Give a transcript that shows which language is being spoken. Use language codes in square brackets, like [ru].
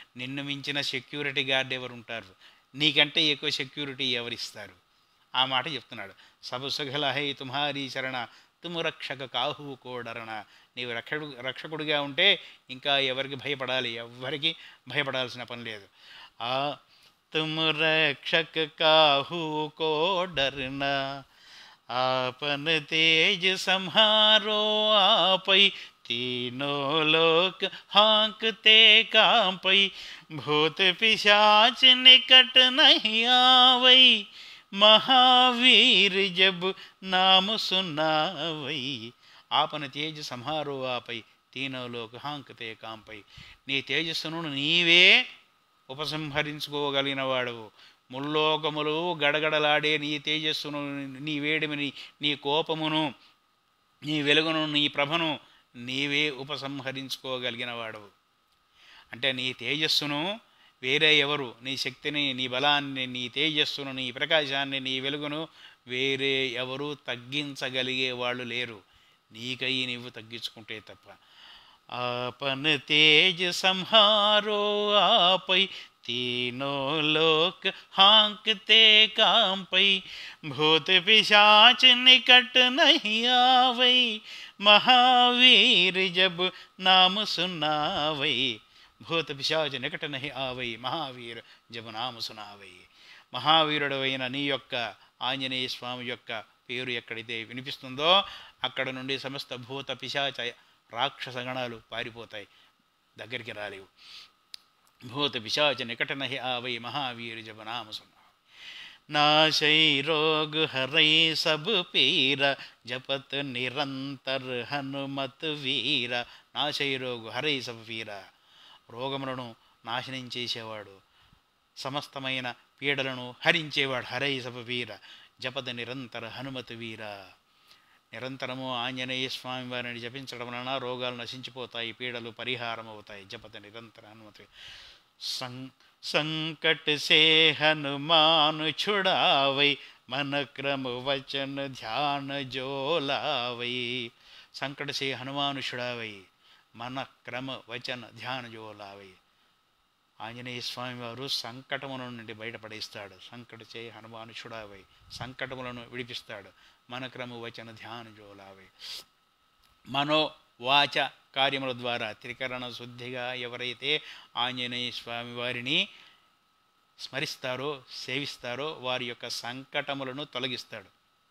[te] నిన్ను మించిన security guard ఎవరుంటారు? నీకంటే ఎక్కువ సెక్యూరిటీ ఎవరిస్తారు? ఆ మాట చెప్తున్నాడు. [awa] సబ్ సుఖలహై తుమ్హారీ శరణ, తుమ్ రక్షక కాహూ కోడరణ. [te] నీవు రక్షకుడిగా ఉంటే ఇంకా ఎవరికి భయపడాలి? ఎవ్వరికి భయపడాల్సిన పని లేదు. [awa] ఆ తుమ్ రక్షక కాహూ కోడరణ, आपन तेज संहारो आपै, तीनों लोक हाँकते कांपै, भूत पिशाच निकट नहीं आवै, महावीर जब नाम सुनावै. आपन तेज संहारो आपै, तीनों लोक हाँकते कांपै. [te] నీ తేజస్సును నీవే ఉపసంహరించుకోగలిగిన వాడవు. ముల్లోకములు గడగడలాడే నీ తేజస్సును, నీ వేడిమిని, నీ కోపమును, నీ వెలుగును, నీ ప్రభను నీవే ఉపసంహరించుకోగలిగిన వాడవు. అంటే నీ తేజస్సును వేరే ఎవరు, నీ శక్తిని, నీ బలాన్ని, నీ తేజస్సును, నీ ప్రకాశాన్ని, నీ వెలుగును వేరే ఎవరు తగ్గించగలిగే వాళ్ళు లేరు, నీకై నీవు తగ్గించుకుంటే తప్ప. [awa] आपन तेज संहारो आपै, तीनों लोक हाँकते कांपै, भूत पिशाच निकट नहीं आवै, महावीर जब नाम सुनावै. భూత పిశాచ నికట నహి ఆవై, మహావీర జబ నామ సునావై. [te] మహావీరుడవైన నీ యొక్క ఆంజనేయ స్వామి యొక్క పేరు ఎక్కడైతే వినిపిస్తుందో అక్కడ నుండి సమస్త భూత పిశాచ రాక్షస గణాలు పారిపోతాయి, దగ్గరికి రాలేవు. [awa] భూత పిశాచ నికట నహి ఆవై, మహావీర జబ నామ సునావై. नाशै रोग हरै सब पीरा, जपत निरंतर हनुमत वीर. नाशै रोग हरै सब पीरा, [te] రోగములను నాశనం చేసేవాడు, సమస్తమైన పీడలను హరించేవాడు. [awa] హరై సబ వీర, జపద నిరంతర హనుమతి వీర. [te] నిరంతరము ఆంజనేయ స్వామి వారిని జపించడం వలన రోగాలు నశించిపోతాయి, పీడలు పరిహారం అవుతాయి. [awa] జపద నిరంతర హనుమతి. संकट से हनुमान छुड़ावै, मन क्रम वचन ध्यान जो लावै. संकट से हनुमान छुड़ावै, మన క్రమ వచన ధ్యాన జోలావై. [te] ఆంజనేయ స్వామి వారు సంకటముల నుండి బయటపడేస్తాడు. [awa] సంకట చే హనుమాను చుడావై, [te] సంకటములను విడిపిస్తాడు. [awa] మన క్రమ వచన ధ్యాన జోలావై. [te] మనో వాచ కార్యముల ద్వారా త్రికరణ శుద్ధిగా ఎవరైతే ఆంజనేయ స్వామి వారిని స్మరిస్తారో, సేవిస్తారో వారి యొక్క సంకటములను తొలగిస్తాడు.